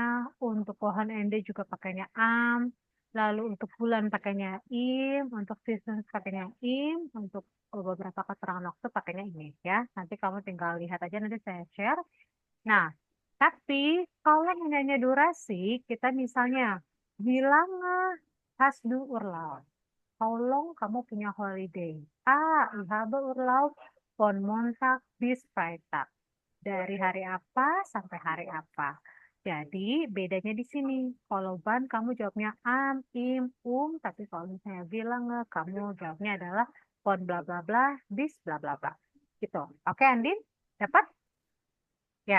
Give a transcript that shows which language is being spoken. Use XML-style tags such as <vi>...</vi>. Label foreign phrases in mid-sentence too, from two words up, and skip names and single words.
<id>Untuk Wochenende juga pakainya am. Lalu untuk bulan pakainya untuk season pakainya untuk beberapa keterangan waktu pakainya ini ya. Nanti kamu tinggal lihat aja, nanti saya share. Nah, tapi kalau nanya durasi, kita misalnya bilang</id> <de>hast du Urlaub.</de> <en>How long</en> <id>kamu punya holiday?</id> <de>Ich habe Urlaub von Montag bis Freitag.</de> <id>Dari hari apa sampai hari apa. Jadi bedanya di sini. Kalau ban kamu jawabnya tapi kalau misalnya bilang kamu jawabnya adalah</id> <de>von bla bla bla bis bla bla bla.</de> <id>Gitu. Oke, Andin? Dapat? Ya.</id>